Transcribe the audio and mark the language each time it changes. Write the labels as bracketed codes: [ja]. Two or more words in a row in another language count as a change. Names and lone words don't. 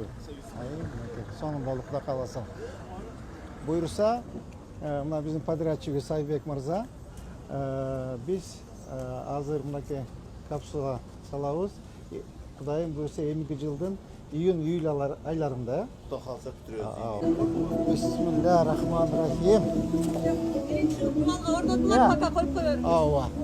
[ky] Сонун болуп Кудай кааласа. Буйруса, мына биздин подрядчигибиз Айбек мырза, биз азыр мынакей капсула салабыз. Кудайым буйруса эмки жылдын июнь-июль айларында. Кудай кааласа бүтүрөбүз. [ar] بسم الله الرحمن الرحيم. [ky] Малга орнотулат, пока коюп коебуз. Ооба.